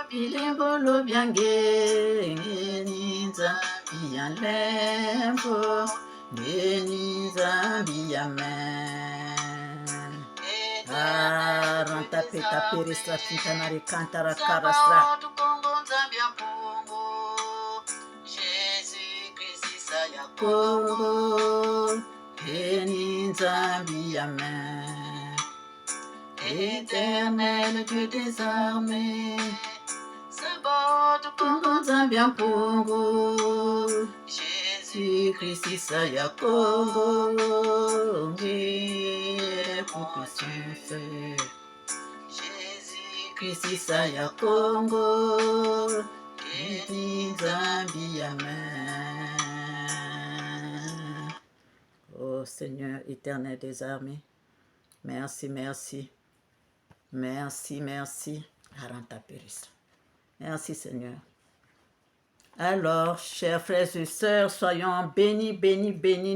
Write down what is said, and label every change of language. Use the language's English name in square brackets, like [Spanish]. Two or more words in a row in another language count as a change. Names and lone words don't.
[Kongo] Bilembolo byange ngeni nzambi ya lembo ngeni nzambi amen. Ranta peta perestra tintanare cantara carastra. Sabaoth Kongo Nzambi Mpongo, Jésus-Christ Isaya Kongo ngeni nzambi amen. [French] Éternel Dieu des armées, [Kongo] Sabaoth Kongo Kongo nzambi ya mpungu, Jésus-Christ Jésus-Christ Isaya Kongo, ngere puissance. Christ Isaya Kongo, ngeri nzambi amen. [French] Oh Seigneur éternel des armées, merci, merci. Merci, merci. Merci Seigneur. Alors, chers frères et sœurs, soyons bénis, bénis, bénis.